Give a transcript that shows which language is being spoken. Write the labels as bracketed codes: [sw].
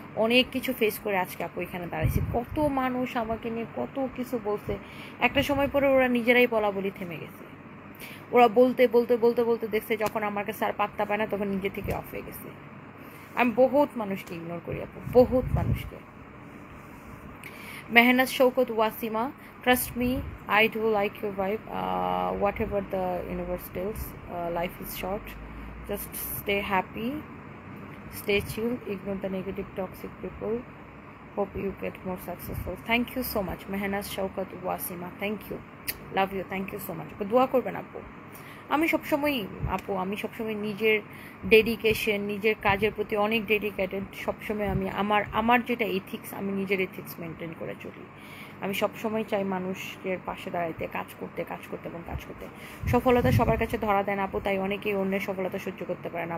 [bn] অনেক কিছু ফেস করে আজকে আপু এখানে দাঁড়াইছি। কত মানুষ আমাকে নিয়ে কত কিছু বলছে, একটা সময় পরে ওরা নিজেরাই বলা বলি থেমে গেছে। ওরা বলতে বলতে বলতে বলতে দেখছে যখন আমার কাছে আর পাত্তা পায় না, তখন নিজে থেকে অফ হয়ে গেছে। আমি বহুত মানুষকে ইগনোর করি আপু, বহুত মানুষকে। [en] Mehnaz Shaukat Wasima, trust me, I do like your vibe. Whatever the universe tells, life is short. Just stay happy, stay chill, ignore the negative, toxic people. Hope you get more successful. Thank you so much, Mehnaz Shaukat Wasima. Thank you, love you, thank you so much. [bn] দোয়া করবেন আপু। আমি সবসময় নিজের dedication, নিজের কাজের প্রতি অনেক ডেডিকেটেড। সবসময় আমি আমার যেটা এথিক্স, আমি নিজের এথিক্স মেনটেন করে চলি। আমি সবসময় চাই মানুষের পাশে দাঁড়াইতে, কাজ করতে। সফলতা সবার কাছে ধরা দেয় না আপু, তাই অনেকেই অন্যের সফলতা সহ্য করতে পারে না।